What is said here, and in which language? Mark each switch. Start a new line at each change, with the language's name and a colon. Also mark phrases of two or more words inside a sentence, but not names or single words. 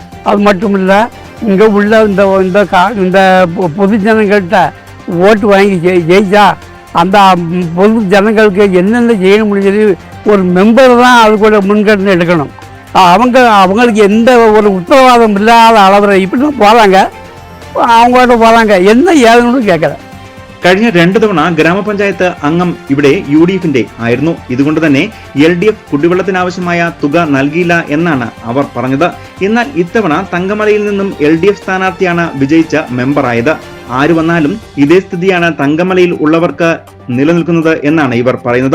Tamil: அது மட்டும் இல்லை, இங்கே உள்ள இந்த பொது ஜனங்கள்கிட்ட ஓட்டு வாங்கி ஜெயிச்சா அந்த பொது ஜனங்களுக்கு என்னென்ன செய்யணும்னு சொல்லி ஒரு மெம்பர் தான் அதுக்குள்ள முன்கட்டணம் எடுக்கணும். அவங்களுக்கு எந்த ஒரு உத்தரவாதம் இல்லாத அளவில் இப்படி தான் போகிறாங்க, அவங்கள்ட்ட போகிறாங்க, என்ன ஏதுன்னு கேட்கல.
Malayalam: കഴിഞ്ഞ 2 തവണ ഗ്രാമപഞ്ചായത്ത് അംഗം ഇവിടെ UDFന്റെ ആയിരുന്നു. ഇതുകൊണ്ട് തന്നെ LDF കുടിവെള്ളത്തിനാവശ്യമായ തുക നൽകിയില്ല എന്നാണ് അവർ പറഞ്ഞത്. എന്നാൽ ഇത്തവണ തങ്കമലയിൽ നിന്നും LDF സ്ഥാനാർത്ഥിയാണ് വിജയിച്ച മെമ്പറായത്. ആര് വന്നാലും ഇതേ സ്ഥിതിയാണ് തങ്കമലയിൽ ഉള്ളവർക്ക് നിലനിൽക്കുന്നത് എന്നാണ് ഇവർ പറയുന്നത്.